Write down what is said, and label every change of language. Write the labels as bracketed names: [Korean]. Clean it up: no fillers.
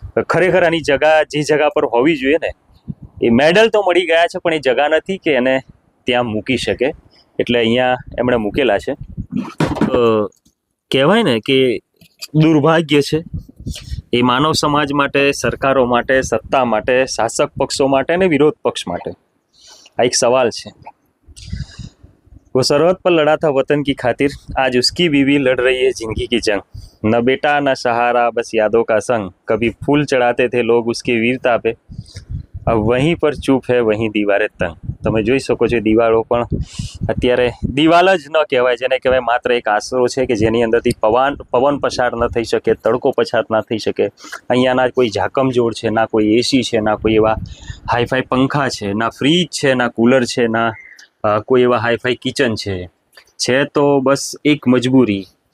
[Gujarati] ખરેખર આની જગા જે જગા પર હોવી જોઈએ ને, એ મેડલ તો મળી ગયા છે પણ એ જગા નથી કે એને ત્યાં મૂકી શકે, એટલે અહીંયા એમણે મૂકેલા છે. કહેવાય ને કે દુર્ભાગ્ય છે એ માનવ સમાજ માટે, સરકારો માટે, સત્તા માટે, શાસક પક્ષો માટે અને વિરોધ પક્ષ માટે. આ એક સવાલ છે. [Hindi] वो सरहद पर लड़ा था वतन की खातिर, आज उसकी बीवी लड़ रही है जिंदगी की जंग. न बेटा न सहारा, बस यादों का संग. कभी फूल चढ़ाते थे लोग उसकी वीरता पे, अब वहीं पर चूप है वहीं दीवारें तंग. [Gujarati] તમે જોઈ શકો છો દિવાળો પણ અત્યારે દિવાલ જ ન કહેવાય, જેને કહેવાય માત્ર એક આશરો છે કે જેની અંદરથી પવન પસાર ન થઈ શકે, તડકો પસાર ના થઈ શકે. અહીંયા ના કોઈ ઝાકમજોડ છે, ના કોઈ એસી છે, ના કોઈ એવા હાઈફાઈ પંખા છે, ના ફ્રીજ છે, ના કુલર છે, ના કોઈ એવા હાઈફાઈ કિચન છે તો બસ એક મજબૂરી.